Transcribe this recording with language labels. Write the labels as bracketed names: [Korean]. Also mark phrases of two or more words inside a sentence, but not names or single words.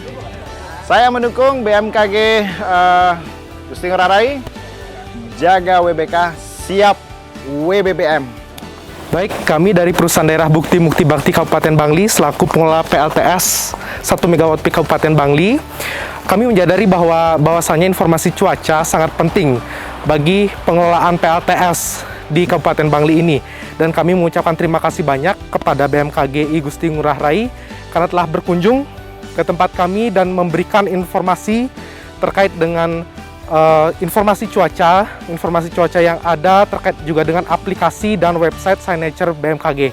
[Indonesian] Saya mendukung BMKG Gusti Ngurah Rai, jaga WBK, siap WBBM. Baik, kami dari Perusahaan Daerah Bukti Mukti Bakti Kabupaten Bangli selaku pengelola PLTS 1 MW Peak Kabupaten Bangli, kami menyadari bahwasannya informasi cuaca sangat penting bagi pengelolaan PLTS di Kabupaten Bangli ini. Dan kami mengucapkan terima kasih banyak kepada BMKG I Gusti Ngurah Rai karena telah berkunjung ke tempat kami dan memberikan informasi terkait dengan informasi cuaca yang ada terkait juga dengan aplikasi dan [English] website signature [Indonesian] BMKG.